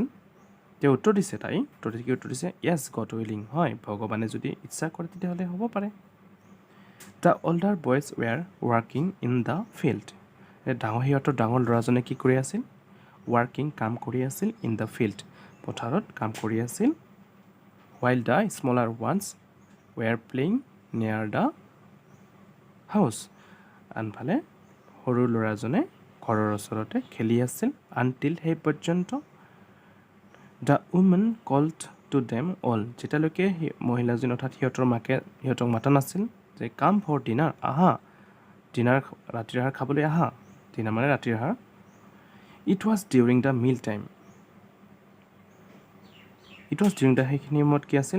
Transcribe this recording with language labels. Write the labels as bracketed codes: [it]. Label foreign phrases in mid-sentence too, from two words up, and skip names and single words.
[as] তেওঁ উত্তৰ দিছে কি উত্তৰ দিছে? [en] yes God willing [as] হয় ভগৱানে যদি ইচ্ছা কৰে তেতিয়াহ'লে হ'ব পাৰে। [en] the older boys were working in the field [as] সিহঁতৰ ডাঙৰ ল'ৰাজনে কি কৰি আছিল? ৱাৰ্কিং কাম কৰি আছিল [en] in the field [as] পথাৰত কাম কৰি আছিল। [en] while the smaller ones were playing near the house [as] আনফালে সৰু ল'ৰাজনে ঘৰৰ ওচৰতে খেলি আছিল until সেই পৰ্যন্ত [en] the woman called to them all [as] যেতিয়ালৈকে মহিলাজনী অৰ্থাৎ সিহঁতৰ মাকে সিহঁতক মাতা নাছিল যে [en] come for dinner [as] আহা ৰাতিৰ আহাৰ খাবলৈ আহা। ডিনাৰ মানে ৰাতিৰ আহাৰ। [en] it was during the meal time [as] সেইখিনি সময়ত কি আছিল?